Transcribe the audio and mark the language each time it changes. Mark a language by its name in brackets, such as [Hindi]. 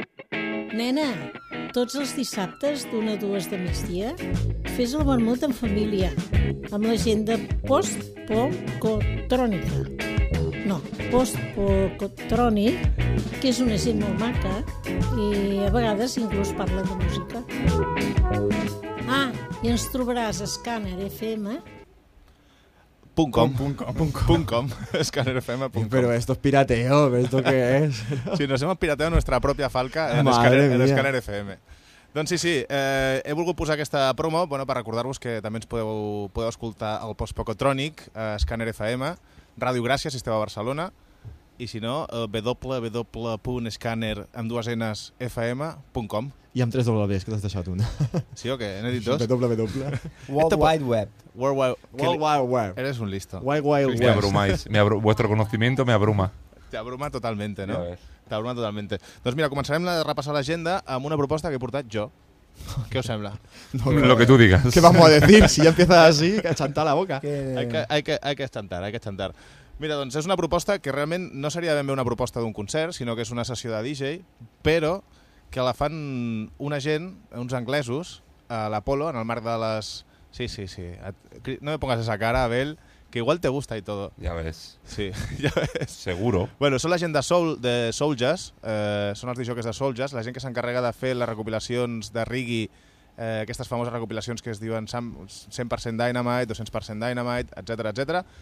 [Catalan] Nena, tots els dissabtes d'una a dues de migdia fes el vermut en família amb la gent de Post-Pocotrònica. No, Post-Pocotrònic, que és una gent molt maca i a vegades inclús parla de música. Ah, i ens trobaràs a Scanner FM. .com. ScannerFM.com. [Spanish] Pero esto es pirateo, ¿esto qué es? Si nos hemos pirateado nuestra propia falca en ScannerFM. [Catalan] Doncs sí, sí, he volgut posar aquesta promo, bueno, per recordar-vos que també ens podeu escoltar el Post-Pocotrònic, ScannerFM, Ràdio Gràcia, si esteu a Barcelona, i si no, www.scanner.fm.com. I amb tres W's, que t'has deixat una. Sí o què? N'he dit dos? [English] World Wide Web. [Spanish] Eres un listo. [English] Wide Web. [Spanish] Vuestro conocimiento me abruma. Te abruma totalmente, no? Te abruma totalmente. [Catalan] Doncs mira, començarem a repassar l'agenda amb una proposta que he portat jo. [Spanish] ¿Qué os sembla? No, no, lo que tú digas. ¿Qué vamos a decir? Si ya empiezas así, que chantar la boca. Hay que chantar. [Catalan] Mira, doncs és una proposta que realment no seria ben bé una proposta d'un concert, sinó que és una sessió de DJ, però que la fan una gent, uns anglesos, a l'Apolo, en el marc de les... Sí, sí, sí. [Spanish] No me pongas esa cara, Abel, que igual te gusta y todo. [Catalan] Ja ves. Sí, ja ves. [Spanish] Seguro. [Catalan] Bueno, són la gent de Soul Jazz, són els DJs de Soul Jazz, la gent que s'encarrega de fer les recopilacions de reggae, aquestes famoses recopilacions que es diuen 100% Dynamite, 200% Dynamite, etcètera.